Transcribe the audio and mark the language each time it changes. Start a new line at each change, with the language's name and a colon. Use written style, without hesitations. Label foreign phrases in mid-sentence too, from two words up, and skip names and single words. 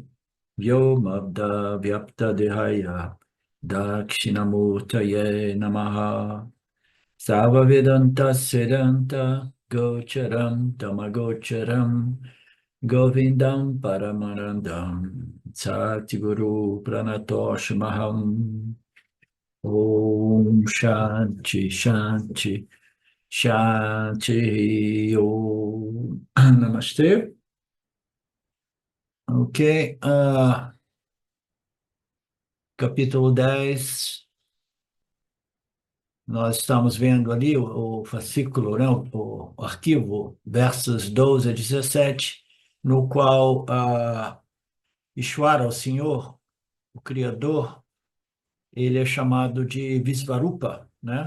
Sanskrit: व्योमवद् व्याप्त देहाय दक्षिणामूर्तये नमः सर्व वेदान्त सिद्धान्त गोचरं तमगोचरम् गोविन्दं परमानन्दं सद्गुरुं प्रणतोऽस्म्यहम् ॐ शान्ति शान्ति शान्ति ॐ नमस्ते.
Portuguese: Ok, capítulo 10. Nós estamos vendo ali o fascículo, né, o arquivo, versos 12 a 17, no qual Ishvara, o Senhor, o Criador, ele é chamado de Visvarupa, né?